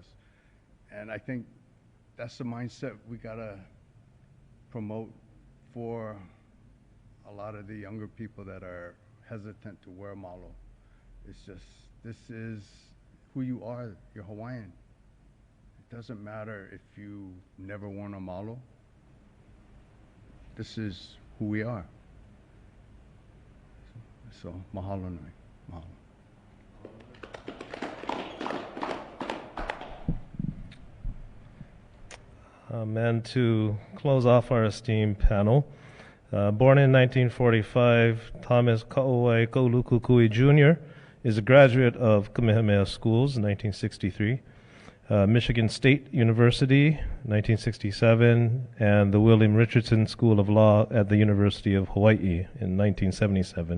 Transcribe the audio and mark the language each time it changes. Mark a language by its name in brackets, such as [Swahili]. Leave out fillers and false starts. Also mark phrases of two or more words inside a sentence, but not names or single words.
[English] And I think that's the mindset we gotta promote for a lot of the younger people that are hesitant to wear malo. It's just, this is who you are. You're Hawaiian. It doesn't matter if you never worn a malo. This is who we are. So [Hawaiian] mahalo nui. [English] Mahalo. And to close off our esteemed panel, born in 1945, Thomas Kauai Kaulukukui Jr. is a graduate of Kamehameha Schools in 1963, Michigan State University, 1967, and the William Richardson School of Law at the University of Hawaii in 1977.